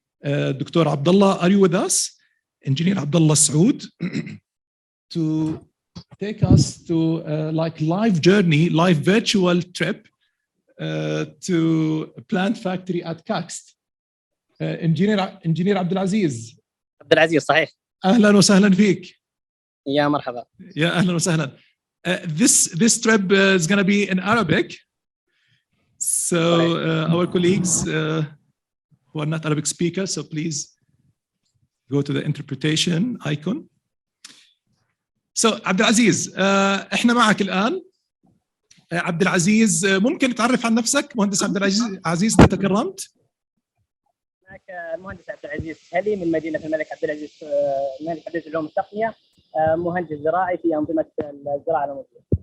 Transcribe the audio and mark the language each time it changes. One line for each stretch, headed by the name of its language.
English: Dr. Abdullah, are you with us? Engineer Abdullah Saud. to take us to like live journey, live virtual trip to plant factory at Kakst. Engineer عبد العزيز.
Arabic: عبد العزيز صحيح. أهلا وسهلا فيك. يا مرحبا. يا أهلا وسهلا.
English: This trip is going to be in Arabic. So our colleagues who are not Arabic speakers, so please go to the interpretation icon.
Arabic: So عبد العزيز احنا معك الآن. عبد العزيز ممكن تعرف عن نفسك مهندس عبد العزيز إذا تكرمت؟ معك المهندس عبد العزيز هلي من مدينة الملك عبد العزيز الملك عبد العزيز العلوم التقنية، مهندس زراعي في أنظمة الزراعة العمودية.